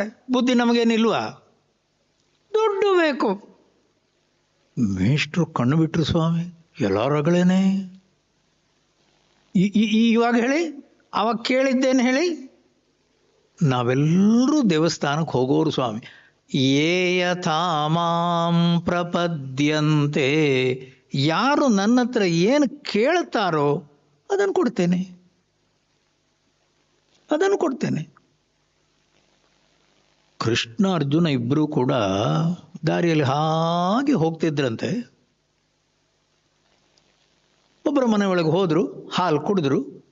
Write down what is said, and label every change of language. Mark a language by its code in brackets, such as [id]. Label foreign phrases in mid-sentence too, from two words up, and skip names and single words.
[kn] ಬುದ್ಧಿ ನಮಗೇನಿಲ್ವಾ? ದುಡ್ಡು ಬೇಕು. ಮೇಷ್ಟ್ರು ಕಣ್ಣು ಬಿಟ್ರು. ಸ್ವಾಮಿ, ಎಲ್ಲರಗಳೇನೆ. ಇವಾಗ ಹೇಳಿ, ಅವಾಗ ಕೇಳಿದ್ದೇನು ಹೇಳಿ? ನಾವೆಲ್ಲರೂ ದೇವಸ್ಥಾನಕ್ಕೆ ಹೋಗೋರು ಸ್ವಾಮಿ. [sa] ಯೇ ಯಥಾ ಮಾಂ ಪ್ರಪದ್ಯಂತೆ, [kn] ಯಾರು ನನ್ನ ಹತ್ರ ಏನು ಕೇಳ್ತಾರೋ ಅದನ್ನು ಕೊಡ್ತೇನೆ. ಕೃಷ್ಣ ಅರ್ಜುನ ಇಬ್ಬರೂ ಕೂಡ ದಾರಿಯಲ್ಲಿ ಹಾಗೆ ಹೋಗ್ತಿದ್ರಂತೆ. ಒಬ್ಬರ ಮನೆ ಒಳಗೆ ಹೋದ್ರು, ಹಾಲು ಕುಡಿದ್ರು.